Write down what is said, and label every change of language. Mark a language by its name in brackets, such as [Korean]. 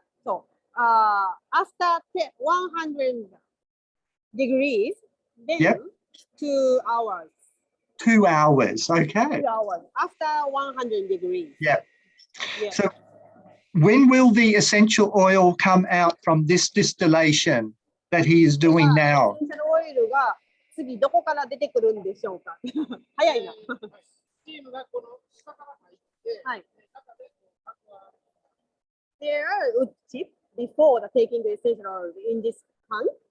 [English] So, after 100 degrees, then 2 hours. 2 hours, okay. 2 hours after 100 degrees. Yeah. So when will the essential oil come out from this distillation that he is doing now? [Japanese] エッセンシャルオイルが次どこから出てくるんでしょうか？早いな。スチームがこの下から入って、中で [English] there are wood chips before the taking the essential oil in this can.